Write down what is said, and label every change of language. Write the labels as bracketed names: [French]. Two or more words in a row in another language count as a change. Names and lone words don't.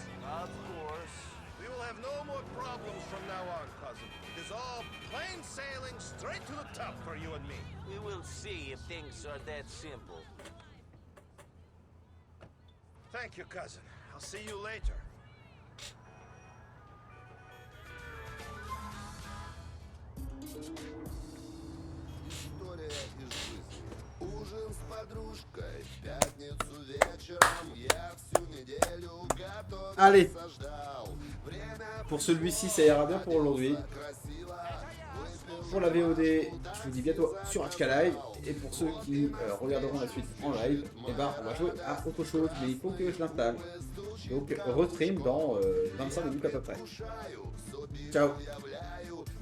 [English] Of course. We will have no more problems from now on, cousin. It is all plain sailing straight to the top for you and me. We will see if things are that simple. Thank you, cousin. I'll see you later. [Russian] История из жизни. Ужин с подружкой в пятницу вечером. Я всю неделю [French] Allez. [Russian] готовился, ждал. [French] Pour celui-ci, ça ira bien pour aujourd'hui. Pour la VOD, je vous dis bientôt sur HK Live. Et pour ceux qui regarderont la suite en live, et ben on va jouer à autre chose, mais il faut que je l'installe. Donc restream dans 25 minutes à peu près.